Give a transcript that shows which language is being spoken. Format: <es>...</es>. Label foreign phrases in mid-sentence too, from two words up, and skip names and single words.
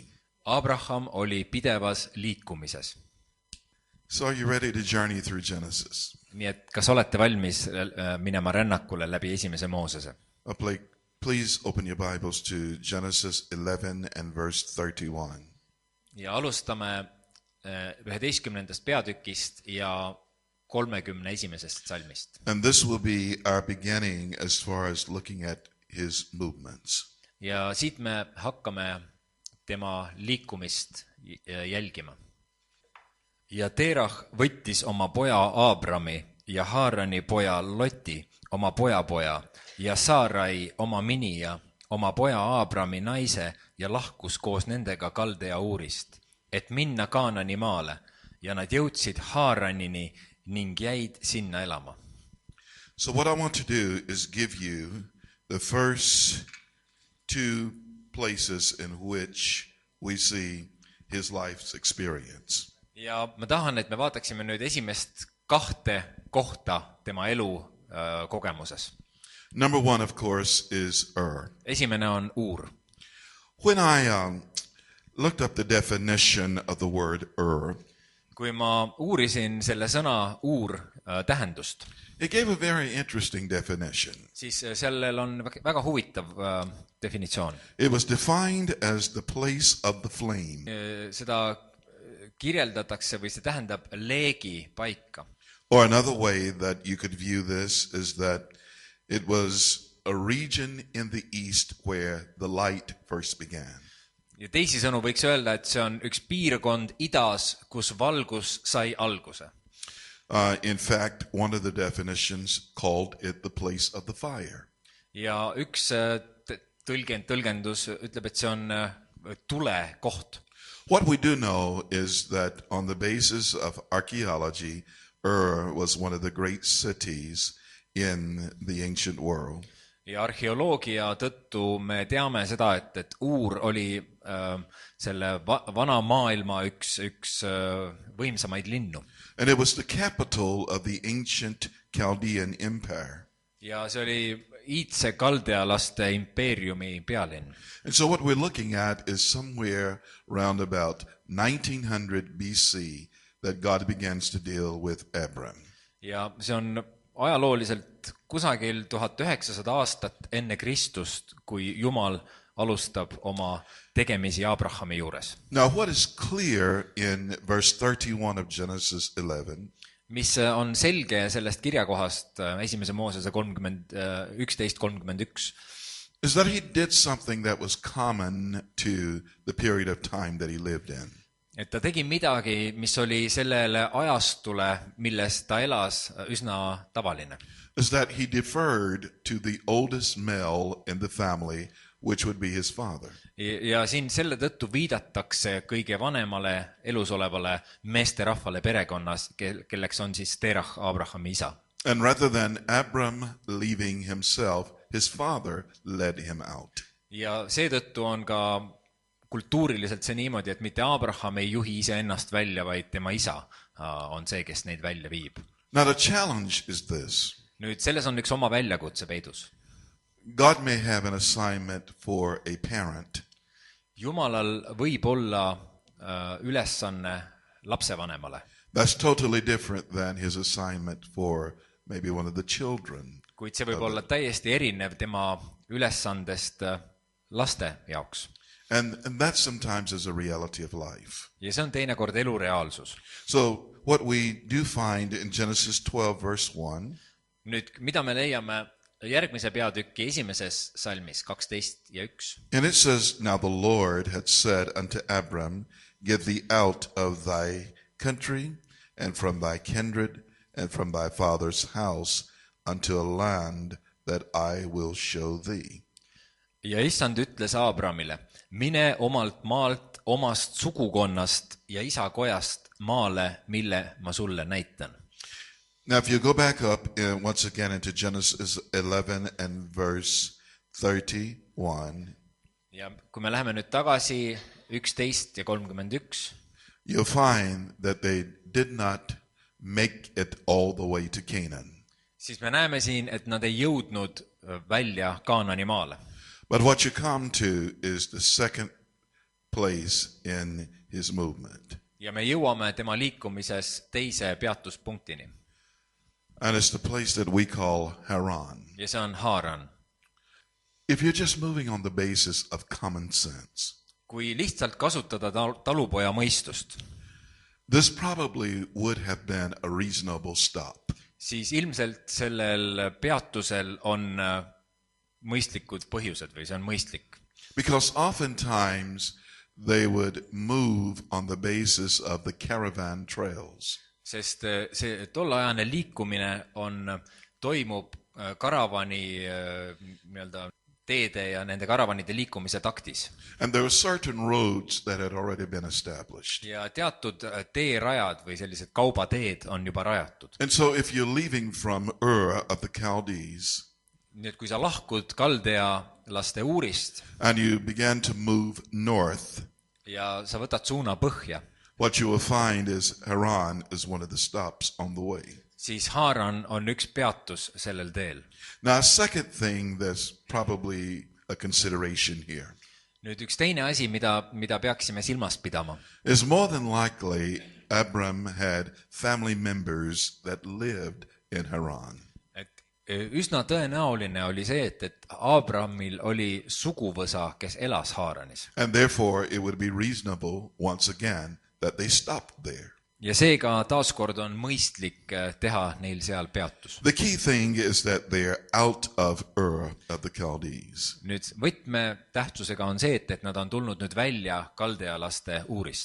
<et>Abraham oli pidevas liikumises.</et> <en>So are you ready to journey through Genesis?</en> <et>Nii et kas olete valmis minema rännakule läbi esimese Moosese?</et> <en>Please open your Bibles to Genesis 11 and verse 31.</en> <et>Ja alustame 11. peatükist ja 31. salmist.</et> <en>And this will be our beginning as far as looking at his movements.</en> <et>Ja siit me hakkame tema liikumist jälgima. Ja Terah võttis oma poja Abrami ja Haarani poja Loti oma poja ja Saarai oma minija, oma poja Abrami naise ja lahkus koos nendega Kaldea Uurist, et minna Kaanani maale, ja nad jõudsid Haaranini ning jäid sinna elama.</et> <en>So what I want to do is give you the first two places in which we see his life's experience.</en> <et>Ja ma tahan, et me vaataksime nüüd esimest 2 kohta tema elu kogemuses.</et> <en>Number one, of course, is Ur.</en> <et>Esimene on Uur.</et> <en>When I looked up the definition of the word Ur,</en> <et>Kui ma uurisin selle sõna Uur tähendust,</et> <en>it gave a very interesting definition.</en> <et>siis sellel on väga huvitav definitsioon.</et> <en>It was defined as the place of the flame.</en> <et>Seda kirjeldatakse või see tähendab leegi paika.</et> <en>Or another way that you could view this is that it was a region in the east where the light first began.</en> <et>Ja teisisõnu võiks öelda, et see on üks piirkond idas, kus valgus sai alguse.</et> <en>In fact, one of the definitions called it the place of the fire.</en> <et>Ja üks tõlgendus ütleb, et see on tulekoht.</et> <en>What we do know is that on the basis of archaeology, Ur was one of the great cities in the ancient world.</en> <et>Ja arheoloogia tõttu me teame seda, et Uur oli selle vana maailma üks võimsamaid linnu.</et> <en>And it was the capital of the ancient Chaldean empire.</en> <et>Ja see oli iidse kaldealaste impeeriumi pealinn.</et> <en>And so what we're looking at is somewhere around about 1900 BC that God begins to deal with Abram.</en> <et>Ja see on ajalooliselt kusagil 1900 aastat enne Kristust, kui Jumal alustab oma tegemisi Abrahami juures.</et> <en>Now what is clear in verse 31 of Genesis 11</en> <et>mis on selge sellest kirjakohast 1. Moosese 11:31</et> <en>is that he did something that was common to the period of time that he lived in.</en> <et>Et ta tegi midagi, mis oli sellele ajastule, milles ta elas, üsna tavaline.</et> <en>Is that he deferred to the oldest male in the family, which would be his father.</en> <et>Ja siin selle tõttu viidatakse kõige vanemale elusolevale meesterahvale perekonnas, kelleks on siis Terah, Abrahami isa.</et> <en>And rather than Abram leaving himself, his father led him out.</en> <et>Ja seetõttu on ka kultuuriliselt see niimoodi, et mitte Abraham ei juhi iseennast välja, vaid tema isa on see, kes neid välja viib.</et> <en>Now the challenge is this.</en> <et>Nüüd selles on üks oma väljakutse peidus.</et> <en>God may have an assignment for a parent.</en> <et>Jumalal võib olla ülesanne lapsevanemale.</et> <en>That's totally different than his assignment for maybe one of the children.</en> <et>Kuid see võib olla täiesti erinev tema ülesandest laste jaoks.</et> <en>And that sometimes is a reality of life.</en> <et>Ja see on teinekord elu reaalsus.</et> <en>So what we do find in Genesis 12 verse 1.</en> <et>Nüüd, mida me leiame järgmise peatüki 1. salmis 12 ja 1.</et> <en>And it says, Now the Lord had said unto Abram, Get thee out of thy country, and from thy kindred, and from thy father's house, unto a land that I will show thee.</en> <et>Ja issand ütles Abramile, mine omalt maalt, omast sugukonnast ja isakojast maale, mille ma sulle näitan.</et> <en>Now, if you go back up once again into Genesis 11 and verse 31,</en> <et>ja kui me läheme nüüd tagasi 11 ja 31,</et> <en>you'll find that they did not make it all the way to Canaan.</en> <et>siis me näeme siin, et nad ei jõudnud välja Kaanani maale.</et> <en>But what you come to is the second place in his movement.</en> <et>Ja me jõuame tema liikumises teise peatuspunktini.</et> <en>And it's the place that we call Haran.</en> <et>Ja see on Haaran.</et> <en>If you're just moving on the basis of common sense,</en> <et>kui lihtsalt kasutada talupoja mõistust,</et> <en>this probably would have been a reasonable stop.</en> <et>siis ilmselt sellel peatusel on mõistlikud põhjused või see on mõistlik.</et> <en>Because oftentimes they would move on the basis of the caravan trails.</en> <et>Sest see tolleajane liikumine toimub karavani nii-öelda teede ja nende karavanide liikumise taktis.</et> <en>And there were certain roads that had already been established.</en> <et>Ja teatud teerajad või sellised kaubateed on juba rajatud.</et> <en>And so if you're leaving from Ur of the Chaldees,</en> <et>nii et kui sa lahkud kaldealaste Uurist</et> <en>and you began to move north,</en> <et>ja sa võtad suuna põhja,</et> <en>what you will find is Haran is one of the stops on the way.</en> <et>siis Haaran on üks peatus sellel teel.</et> <en>Now, a second thing that's probably a consideration here</en> <et>Nüüd üks teine asi, mida peaksime silmas pidama,</et> <en>is more than likely Abram had family members that lived in Haran.</en> <et>et üsna tõenäoline oli see, et Abramil oli suguvõsa, kes elas Haaranis.</et> <en>And therefore, it would be reasonable, once again, that they stopped there.</en> <et>Ja seega taaskord on mõistlik teha neil seal peatus.</et> <en>The key thing is that they're out of Ur of the Chaldees.</en> <et>Nüüd võtmetähtsusega on see, et nad on tulnud nüüd välja kaldealaste Uurist.</et>